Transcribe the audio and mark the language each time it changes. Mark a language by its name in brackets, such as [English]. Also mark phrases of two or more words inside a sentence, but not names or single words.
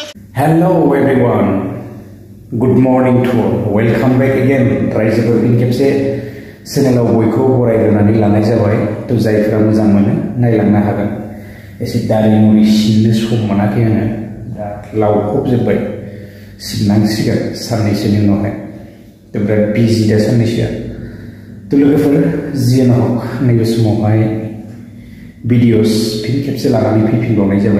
[English] Hello everyone, good morning to all. Welcome back again. [Bodo] रायजोफोर फिन खेबसे चेनेलाव बयखौ बरायग्रोनानै लानाय जाबाय। तो जायफोरा मोजां मोनो नायलांनो हागोन। एसे दारि मुरि सिननो सम मोनाखै आङो दा लावखबजोब्बाय सिननांसिगोन साननैसोनि उनावहाय। तो बिराद बिजि दा साननैसोआ। तो लोगोफोर जियानो हक नैबे समावहाय भिडिअस फिन खेबसे लानानै फैफिनबावनाय जाबाय।